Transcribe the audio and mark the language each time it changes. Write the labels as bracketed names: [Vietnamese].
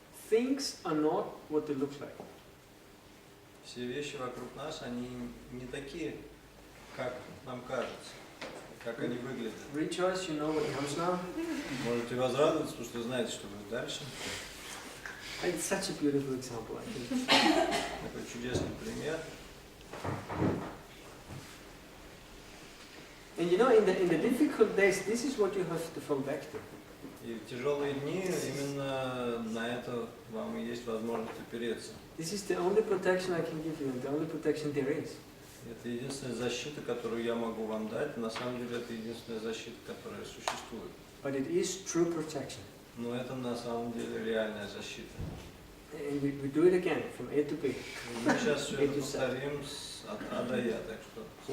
[English] Things are not what they look like. [Russian] Все вещи вокруг нас, они не такие, как нам кажется, как они выглядят. [English] Rejoice, you know what comes now. [Russian] Можете возрадоваться, потому что знаете, что будет дальше. [English] It's such a beautiful example, I think. [Russian] Такой чудесный пример. [English] And you know, in the difficult days, this is what you have to fall back to. [Russian] И в тяжелые дни именно на это вам и есть возможность опереться. [English] This is the only protection I can give you, and the only protection there is. [Russian] Это единственная защита, которую я могу вам дать. На самом деле это единственная защита, которая существует. [English] But it is true protection. [Russian] Но это на самом деле реальная защита. [English] And we do it again, from A to B. [Russian] Мы сейчас все это повторим от А до Я, так что.